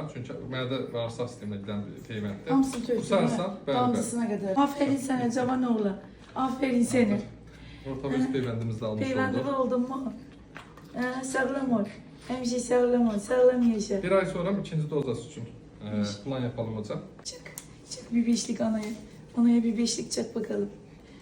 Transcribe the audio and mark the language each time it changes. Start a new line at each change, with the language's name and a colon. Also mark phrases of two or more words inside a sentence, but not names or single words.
Azerbaijani: Çünki mədə bağırsaq sisteminə gedən peyvənddir. Hamısını tökdü. Qusarsan, damcısına qədər. Aferin sənə cavan oğlan. Aferin sənə. Rotavirus peyvəndimizi almış Peyvəndi olduq. oldun mu? Sağlam ol. Həmişə sağlam ol. Sağlam yaşa.
Turkish: Bir ay sonra ikinci dozası üçün plan yapalım hocam. Çık bir beşlik anaya. Anaya bir beşlik çak bakalım.